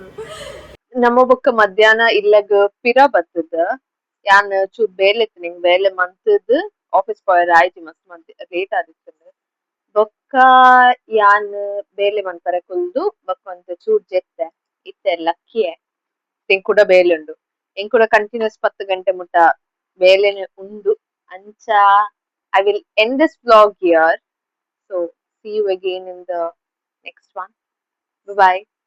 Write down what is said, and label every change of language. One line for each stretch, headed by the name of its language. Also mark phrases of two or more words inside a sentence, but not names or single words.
Tulu: ನಮ್ಮ ಬೊಕ್ಕ ಮಧ್ಯಾಹ್ನ ಇಲ್ಲಗ್ ಪಿರ ಬತ್ತದ ಯಾನ್ ಚೂರ್ ಬೇಲೆ ಇತ್ತಿನಿ ಬೇಲೆ ಮಂತುದು ಆಫೀಸ್ ಪೋಯರೆ ಆಯ್ತು ಮಸ್ತ್ ಮಂತ್ ಲೇಟ್ ಆದಿತ್ತೆರ್ ಬೊಕ್ಕ ಯಾನ್ ಬೇಲೆ ಮನ್ಪರೆ ಕುಲ್ದು ಬೊಕ ಒಂತೆ ಚೂರ್ ಜೆತ್ತೆ ಇತ್ತೆ ಲಕ್ಕಿಯೆ ಎಂಕ್ ಕೂಡ ಬೇಲೆ ಉಂಡು ಎಂಕ್ ಕೂಡ ಕಂಟಿನ್ಯೂಸ್ 10 ಗಂಟೆ ಮುಟ್ಟ ಬೇಲೆನೆ ಉಂಡು ಅಂಚ
English: I will end this vlog here. ಸೊ see you again in the next one. Bye bye.